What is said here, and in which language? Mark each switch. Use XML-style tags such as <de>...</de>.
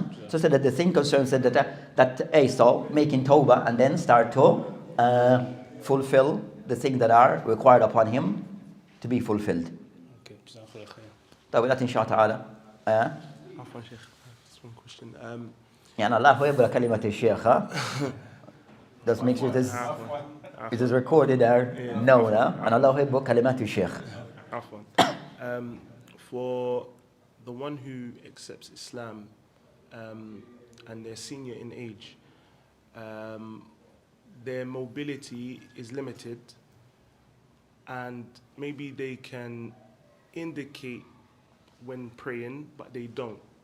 <en>So say that the thing concerns that so making tawbah and then start to fulfill the things that are required upon him to be fulfilled. Okay.</en> <ar>طيب إن شاء الله تعالى. عفوا شيخ,</ar> <en>just one question.</en> <ar>يعني الله يبارك كلمة الشيخ.</ar> <en>Just make sure it is recorded there. No, and Allah</en> <ar>يبارك كلمات الشيخ. عفوا.</ar> <en>For the one who accepts Islam and they're senior in age, their mobility is limited, and maybe they can indicate when praying, but they don't.</en>